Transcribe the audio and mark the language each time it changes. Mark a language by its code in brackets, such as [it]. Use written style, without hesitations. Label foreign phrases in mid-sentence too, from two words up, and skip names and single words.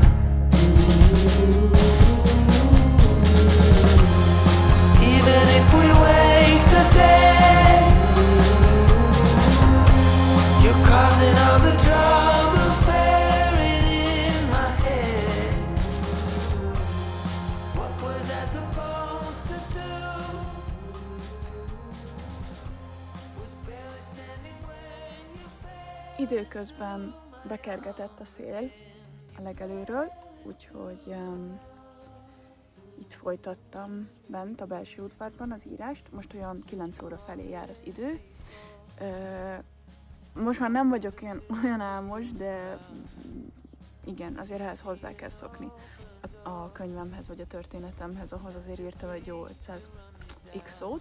[en] Even if we wake the dead, you're causing all the troubles buried in my head. What was I supposed to do? Was barely standing when you fell. [hu] Időközben bekergetett a szél a legelőről, úgyhogy itt folytattam bent a belső udvarban az írást. Most olyan 9 óra felé jár az idő. Most már nem vagyok olyan álmos, de igen, azért ehhez hozzá kell szokni a könyvemhez, vagy a történetemhez, ahhoz azért írtam egy jó 500x szót.